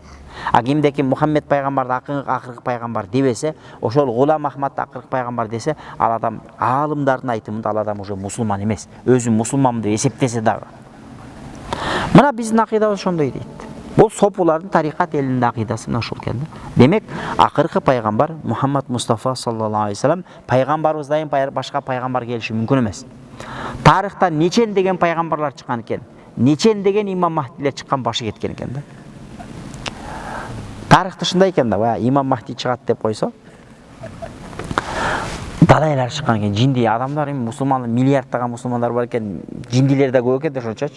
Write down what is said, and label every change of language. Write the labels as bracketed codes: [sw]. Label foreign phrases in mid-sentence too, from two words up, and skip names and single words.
[ky] Кимдеки Мухаммед пайгамбарды акыркы пайгамбар дебесе, ошол Гулам Ахмадды акыркы пайгамбар десе, ал адам аалымдардын айтымында ал адам уже мусулман эмес. Өзүн мусулманмын деп эсептесе дагы. Мына биздин акыйдабыз ошондой дейт. Бул сопулардын тарикат элинин акыйдасы мына ушул экен. Демек, акыркы пайгамбар Мухаммад Мустафа [ar] صلى الله عليه وسلم [ky] пайгамбарыбыздан башка пайгамбар келиши мүмкүн эмес. Тарыхта нечен деген пайгамбарлар чыккан экен, нечен деген имам Махдилер чыккан, башы кеткен экен да. Тарыхта ушундай экен да, имам Махди чыгат деп койсо, далайлар чыккан экен, жинди адамдар, мусулман, миллиарддаган мусулмандар бар экен, жиндилер да көп экен да ошончочу.